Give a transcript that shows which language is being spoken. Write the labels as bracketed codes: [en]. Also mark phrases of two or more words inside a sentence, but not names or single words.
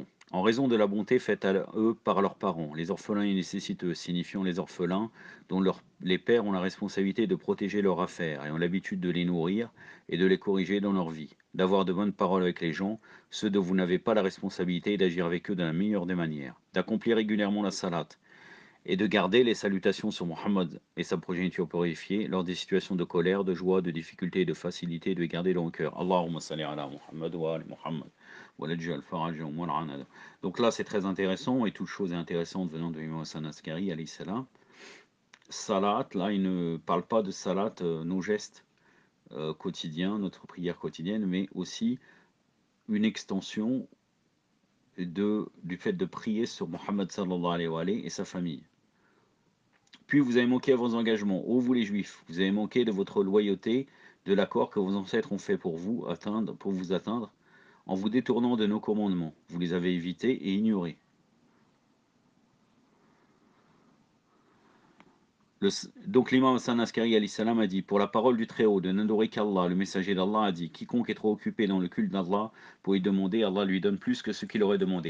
[fr] En raison de la bonté faite à eux par leurs parents, les orphelins et nécessiteux, signifiant les orphelins dont les pères ont la responsabilité de protéger leurs affaires et ont l'habitude de les nourrir et de les corriger dans leur vie, d'avoir de bonnes paroles avec les gens, ceux dont vous n'avez pas la responsabilité d'agir avec eux de la meilleure des manières, d'accomplir régulièrement la salat et de garder les salutations sur Muhammad et sa progéniture purifiée lors des situations de colère, de joie, de difficulté et de facilité, de les garder dans le cœur. [ar] اللهم صل على محمد وآل محمد وعجل فرج والأنادة. [fr] Donc là, c'est très intéressant, et toute chose est intéressante venant de l'imam Hassan Askari, [ar] عليه السلام. [fr] Salat, là, il ne parle pas de salat, nos gestes quotidiens, notre prière quotidienne, mais aussi une extension du fait de prier sur Muhammad [ar] صلى الله عليه وعليه [fr] et sa famille. Puis vous avez manqué à vos engagements, ô vous les Juifs, vous avez manqué de votre loyauté, de l'accord que vos ancêtres ont fait pour vous atteindre, en vous détournant de nos commandements. Vous les avez évités et ignorés. Donc l'imam Hassan Askari [ar] عليه السلام [fr] a dit, pour la parole du Très-Haut, de n'adorer qu'Allah, le messager d'Allah a dit, quiconque est trop occupé dans le culte d'Allah pour y demander, Allah lui donne plus que ce qu'il aurait demandé.